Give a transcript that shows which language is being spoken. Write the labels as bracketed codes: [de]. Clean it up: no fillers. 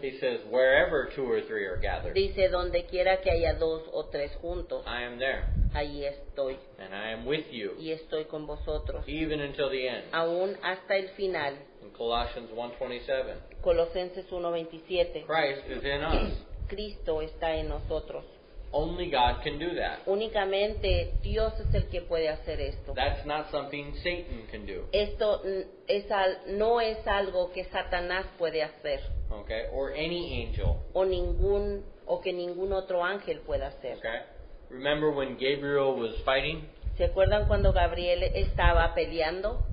[en] He says, "Wherever two or three are gathered, [es] Dice, donde quiera que haya 2 o 3 juntos, [en] I am there, [es] allí estoy. [en] and I am with you, [es] Y estoy con vosotros. [en] even until the end." [es] Aún hasta el final. [en] In Colossians 1:27, [es] Colosenses 1:27. [en] Christ is in us. [es] Cristo está en nosotros. [en] Only God can do that. [es] Únicamente Dios es el que puede hacer esto. [en] That's not something Satan can do. [es] Esto no es algo que Satanás puede hacer, [en] Okay, or any angel. [es] o que ningún otro ángel pueda hacer. [en] Okay. Remember when Gabriel was fighting? [es] ¿Se acuerdan cuando Gabriel estaba peleando?